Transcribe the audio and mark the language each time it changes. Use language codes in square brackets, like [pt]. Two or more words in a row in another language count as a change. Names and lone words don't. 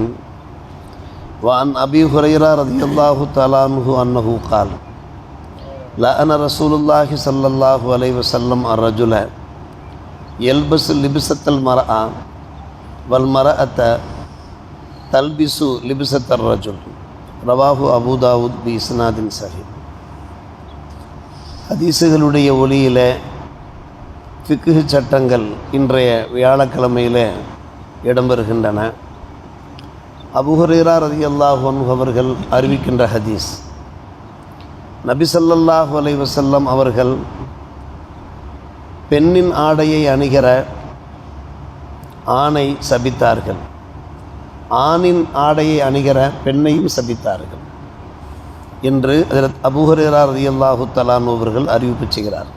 [ar] وعن أبي هريرة رضي الله تعالى عنه أنه قال: لأن رسول الله صلى الله عليه وسلم الرجل يلبس لبسة المرأة والمرأة تلبس لبسة الرجل. رواه أبو داود بإسناد صحيح. [ta] ஹதீஸுகளுடைய ஒளியில் ஃபிக்ஹ் சட்டங்கள் இன்றைய வியாழக்கிழமையில் இடம்பெறுகின்றன. அபூ ஹுரைரா [ar] رضي الله عنه [ta] அவர்கள் அறிவிக்கின்ற ஹதீஸ், நபி [ar] صلى الله عليه وسلم [ta] அவர்கள் பெண்ணின் ஆடையை அணிகிற ஆணை சபித்தார்கள், ஆணின் ஆடையை அணிகிற பெண்ணையும் சபித்தார்கள் என்று ஹஜ்ரத் அபூ ஹுரைரா [ar] رضي الله تعالى عنه [ta] அவர்கள் அறிவிப்பு செய்கிறார்கள்.